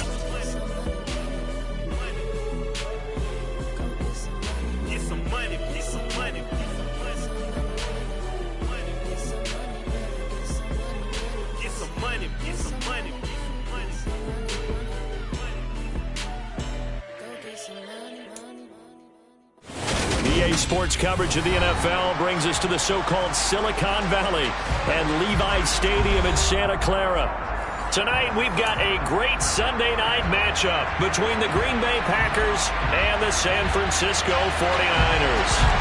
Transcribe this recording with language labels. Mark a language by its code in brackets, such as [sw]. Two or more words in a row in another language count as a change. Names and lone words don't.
[en] Get some money, get some money. Get some money, get some money. EA Sports coverage of the NFL brings us to the so-called Silicon Valley and Levi Stadium in Santa Clara. Tonight, we've got a great Sunday night matchup between the Green Bay Packers and the San Francisco 49ers.